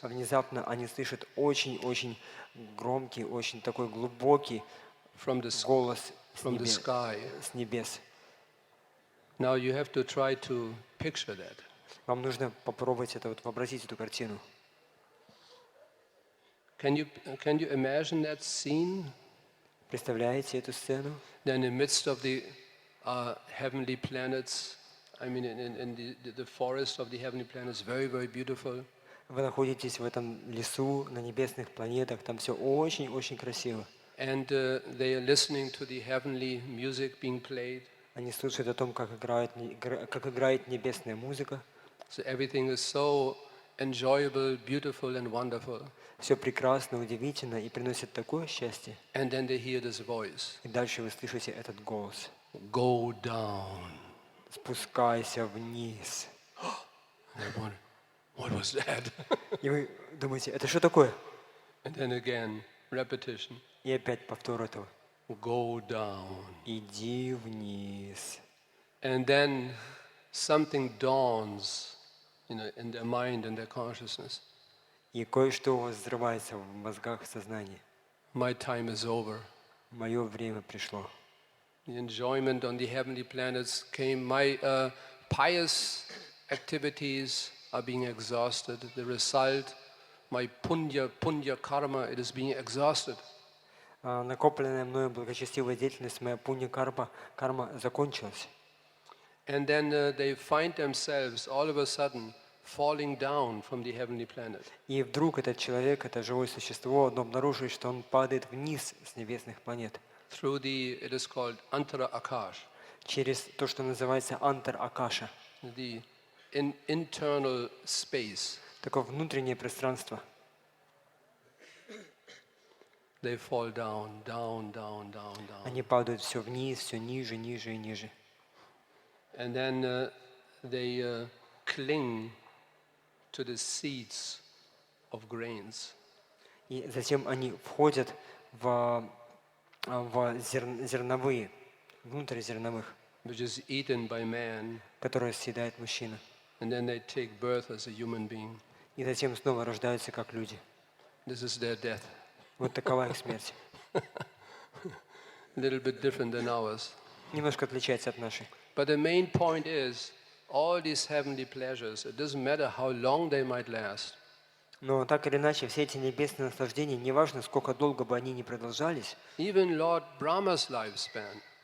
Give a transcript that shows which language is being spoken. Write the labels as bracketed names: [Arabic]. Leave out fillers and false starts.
[Russian] Внезапно они слышат очень-очень громкий, очень такой глубокий голос [English] from the sky. [Russian] с небес. [English] Now you have to try to picture that. [Russian] Вам нужно попробовать это, вообразить эту картину. [English] Can you imagine that scene? [Russian] Представляете эту сцену? [English] Then in the midst of the heavenly planets, I mean in the forest of the heavenly planets, very, very beautiful. [Russian] Вы находитесь в этом лесу, на небесных планетах, там все очень-очень красиво. [English] And they are listening to the heavenly music being played. [Russian] Они слушают о том, как играет небесная музыка. [English] So everything is so enjoyable, beautiful and wonderful. [Russian] Все прекрасно, удивительно и приносит такое счастье. [English] And then they hear this voice. [Russian] И дальше вы слышите этот голос. [English] Go down. [Russian] Спускайся вниз. [English] What was that? [Russian] И вы думаете, это что такое? [English] And then again, repetition. [Russian] И опять повтор этого. [English] Go down. [Russian] Иди вниз. [English] And then something dawns, in their mind and their consciousness. [Russian] И кое-что у вас взрывается в мозгах, в сознании. [English] My time is over. [Russian] Мое время пришло. [English] The enjoyment on the heavenly planets came. My pious activities are being exhausted. The result, my punya karma, it is being exhausted. [Russian] Накопленная мною благочестивая деятельность, моя карма закончилась. [English] And then they find themselves all of a sudden falling down from the heavenly planet. [Russian] И вдруг этот человек, это живое существо, он обнаруживает, что он падает вниз с небесных планет. [English] Through it is called antara akash. [Russian] Через то, что называется антар-акаша. [English] The internal space. [Russian] Такое внутреннее пространство. [English] They fall down. [Russian] Они падают все вниз, все ниже, ниже и ниже. [English] And then they cling to the seeds of grains. [Russian] И затем они входят в зерновые, внутрь зерновых, [English] which is eaten by man. [Russian] которые съедает мужчина. [English] And then they take birth as a human being. [Russian] И затем снова рождаются как люди. [English] This is their death. [Russian] Вот такова их смерть. [English] A little bit different than ours. [Russian] Немножко отличается от нашей. [English] But the main point is, all these heavenly pleasures, it doesn't matter how long they might last. [Russian] Но так или иначе, все эти небесные наслаждения, неважно, сколько долго бы они ни продолжались, [English] Even Lord Brahma's lifespan,